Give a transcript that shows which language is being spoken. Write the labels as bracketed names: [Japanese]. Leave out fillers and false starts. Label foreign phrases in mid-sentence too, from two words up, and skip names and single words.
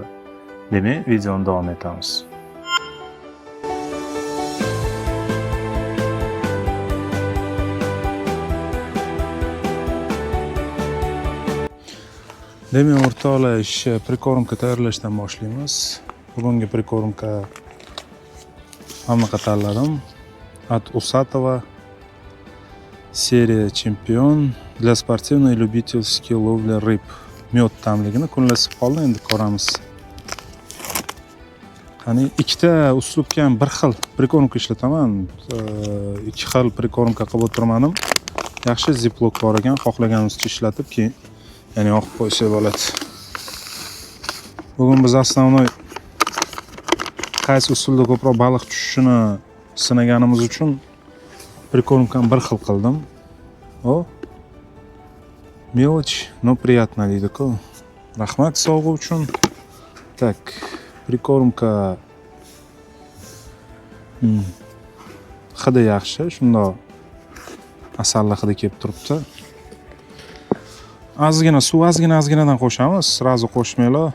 [Uzbek] Demak, videoni davom etamiz. Demak, o'rtoqlar, prikormka tayyorlashdan boshlaymiz. Bugungi prikormka anaqa tanladim. [Russian] От Усатова, серия чемпион для спортивной и любительской ловли рыб. [Uzbek] Miyot tamligini kunlashib qoldi, endi ko'ramiz. Qani ikkita uslubga ham bir xil prikormka ishlataman. Ikki xil prikormka qilib o'tirmadim. Yaxshi ziplok bor ekan, xohlaganimizcha ishlatib keyin ya'ni yoqib qo'ysak bo'ladi. Bugun biz основной qaysi usulda ko'proq baliq tushishini sinaganimiz uchun prikormkani bir xil qildim. [Russian] Мелочь, но приятно deydi-ku. [Uzbek] Rahmat sovg'a uchun. Tak, prikormka hidi yaxshi, shundoq asalli hidi kelib turibdi. Ozgina suv, ozginadan qo'shamiz, srazu qo'shmaylar.